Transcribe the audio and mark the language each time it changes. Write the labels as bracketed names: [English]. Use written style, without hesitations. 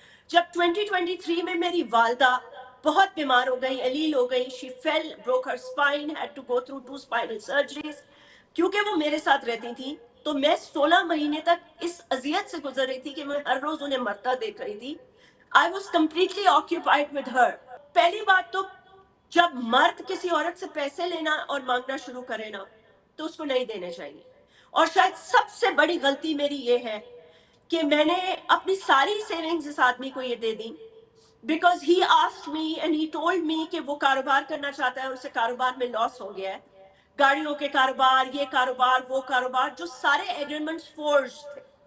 [Urdu] جب 2023 میں میری والدہ بہت بیمار ہو گئی، علیل ہو گئی، [English] she fell, broke her spine, had to go through 2 spinal surgeries. [Urdu] کیونکہ وہ میرے ساتھ رہتی تھی تو میں 16 مہینے تک اس اذیت سے گزر رہی تھی کہ میں ہر روز انہیں مرتا دیکھ رہی تھی. [English] I was completely occupied with her. [Urdu] پہلی بات تو جب مرد کسی عورت سے پیسے لینا اور مانگنا شروع کرے نا تو اس کو نہیں دینے چاہیے. اور شاید سب سے بڑی غلطی میری یہ ہے کہ میں نے اپنی ساری سیونگز اس آدمی کو یہ دے دیں [English] because he asked me and he told me [Urdu] کہ وہ کاروبار کرنا چاہتا ہے اور اسے کاروبار میں لاس ہو گیا ہے، گاڑیوں کے کاروبار، یہ کاروبار، وہ کاروبار، جو سارے ایگریمنٹس فورج تھے.